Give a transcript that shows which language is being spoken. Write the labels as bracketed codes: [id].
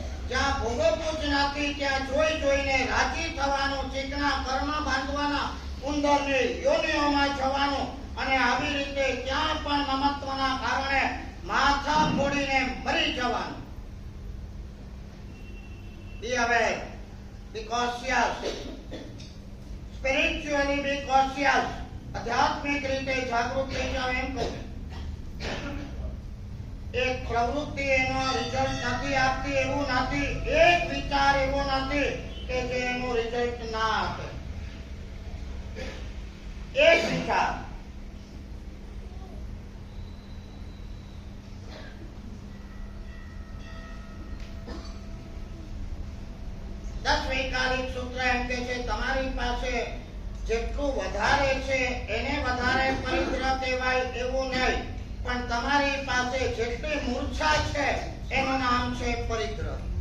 [gu] જ્યાં ભોગવવું જ નથી ત્યાં જોઈ જોઈને રાજી થવાનું, ચીકણા કર્મ બાંધવાના, ઉંદરની યોનિઓમાં જવાનું અને આવી રીતે ક્યાં પણ મમત્વના કારણે માથા ફોડીને મરી જવાનું. [en] Be aware, be cautious, spiritually be cautious. [gu] આધ્યાત્મિક રીતે જાગૃત થઈ જાવ એમ કહું. એક પ્રવૃત્તિ એનો રિઝલ્ટ નથી આપતી એવું નથી, એક વિચાર એવો નથી કે જે એનું રિઝલ્ટ ના આપે. એક વિચાર દસ વૈકાલિક સૂત્ર એમ કે છે તમારી પાસે જેટલું વધારે છે એને વધારે પરિગ્રહ કહેવાય એવું નહીં, પણ તમારી પાસે જેટલી મૂર્છા છે એનું નામ છે પરિગ્રહ.